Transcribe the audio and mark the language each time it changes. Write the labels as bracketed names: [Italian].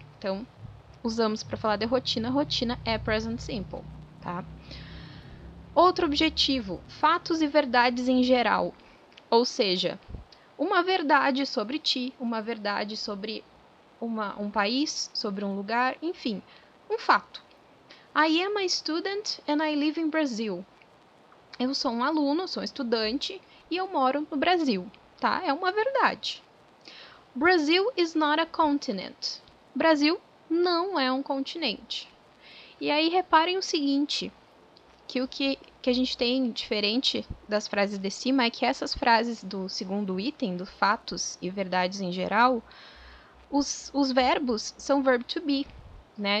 [Portuguese] Então, usamos para falar de rotina, rotina é present simple, tá? Outro objetivo, fatos e verdades em geral, ou seja, uma verdade sobre ti, uma verdade sobre um país, sobre um lugar, enfim, um fato. [English] I am a student and I live in Brazil. [Portuguese] Eu sou um aluno, sou um estudante e eu moro no Brasil, tá? É uma verdade. [English] Brazil is not a continent. [Portuguese] Brasil não é um continente. E aí reparem o seguinte, que o que a gente tem diferente das frases de cima é que essas frases do segundo item, do fatos e verdades em geral, os verbos são verb to be, né?